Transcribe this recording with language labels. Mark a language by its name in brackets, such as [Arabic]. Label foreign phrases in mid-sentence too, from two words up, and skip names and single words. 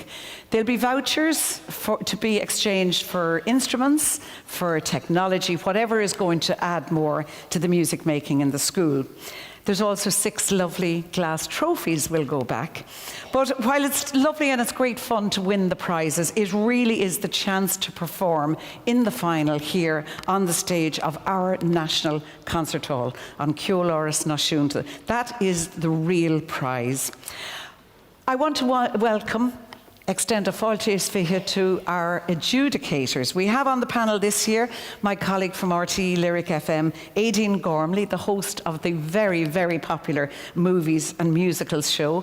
[English] There'll be vouchers to be exchanged for instruments, for technology, whatever is going to add more to the music making in the school. There's also 6 lovely glass trophies will go back. But while it's lovely and it's great fun to win the prizes, it really is the chance to perform in the final here on the stage of our National Concert Hall on ceol áras náisiúnta. That is the real prize. I want to extend a [Irish] fáilte isfiche [English] to our adjudicators. We have on the panel this year my colleague from RTE Lyric FM, Aideen Gormley, the host of the very, very popular Movies and Musicals show.